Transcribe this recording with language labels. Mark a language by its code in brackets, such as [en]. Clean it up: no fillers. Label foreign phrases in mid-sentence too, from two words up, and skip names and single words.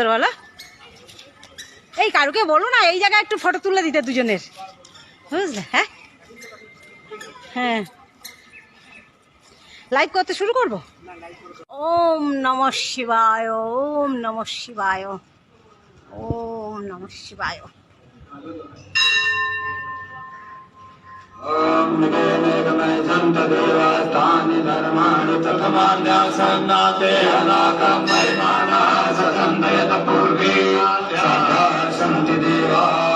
[bn] বলো, এই কারুকে বলো না এই জায়গায় একটু ফটো তুলে দিতে দুজনের, বুঝলে? হ্যাঁ হ্যাঁ, লাইভ করতে শুরু করব। [sa] ওম নমঃ শিবায়, ওম নমঃ শিবায়, ওম নমঃ শিবায়। ओम निगमे देवास्तानि धर्माणि प्रथमान्यासन्नाते अनाकं महिमाना सतन्मयत पूर्वे सदा सन्ति देवाः।